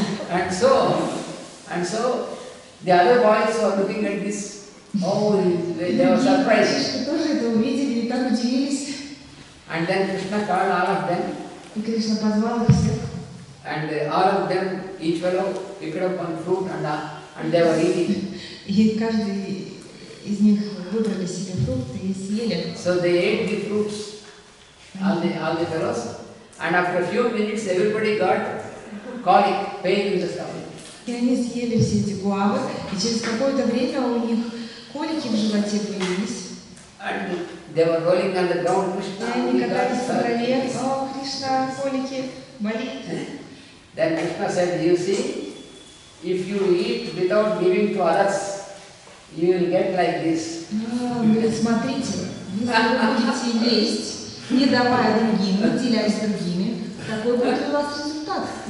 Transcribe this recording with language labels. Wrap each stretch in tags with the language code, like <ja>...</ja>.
<en>And so the other boys were looking at this. Oh, they were surprised.</en> <ru>Тоже это увидели и так удивились.</ru> <en>And then Krishna called all of them.</en> <ru>И Кришна позвал их всех.</ru> <en>And all of them, each fellow picked up one fruit and they were eating.</en> <ru>И каждый из них выбрали себе фрукты и съели.</ru> <en>So they ate the fruits, all the fellows. And after a few minutes, everybody got colic, pain in the stomach.</en> <ru>И они съели все эти гуавы, и через какое-то время у них колики в животе появились.</ru> <en>And they were rolling on the ground. Krishna,</en> <ru>И они катались по траве. О, Кришна, колики, болит.</ru> <en>Then Krishna said, you see, if you eat without giving to others, you will get like this.</en> <ru>Он говорит: смотрите, если вы будете есть, не давая другим, не делясь с другими, такой будет у вас результат.</ru>